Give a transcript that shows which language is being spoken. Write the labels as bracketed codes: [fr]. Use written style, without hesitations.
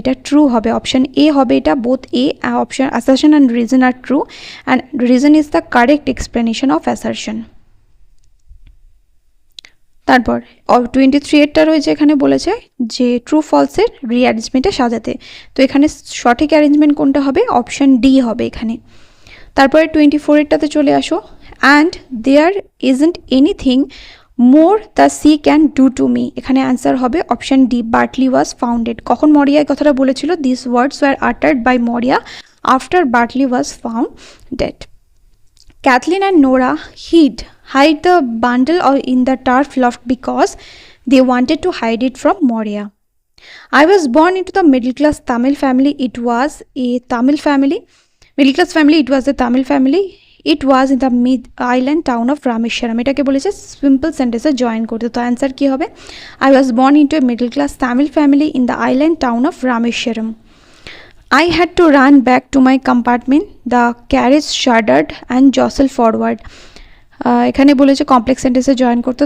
[bn] এটা ট্রু হবে, option A হবে এটা। [en] Both A option assertion and reason are true and reason is the correct explanation of assertion. [bn] তারপর 23 রয়েছে, এখানে বলেছে যে ট্রু ফলসের রিঅ্যারেঞ্জমেন্টে সাজাতে। তো এখানে সঠিক অ্যারেঞ্জমেন্ট কোনটা হবে? অপশন ডি হবে এখানে। তারপরে 24 চলে আসো। [en] And there isn't anything more the sea can do to me. [bn] এখানে অ্যান্সার হবে option D, [en] Bartley was founded. [bn] কখন মরিয়া এই কথাটা বলেছিল? [en] This words were uttered by Maurya after Bartley was found dead. Kathleen and Nora hide the bundle in the turf loft because they wanted to hide it from Moria. I was born into the middle-class Tamil family. It was a Tamil family. Middle-class family. It was a Tamil family. It was in the mid-island town of Rameshwaram. [bn] এটাকে বলেছে simple সেন্টেন্সে join করতে। তো answer কি হবে? [en] I was born into a middle-class Tamil family in the island town of Rameshwaram. I had to run back to my compartment. The carriage shuddered and jostled forward. [bn] এখানে বলেছে complex সেন্টেন্সে join করতে।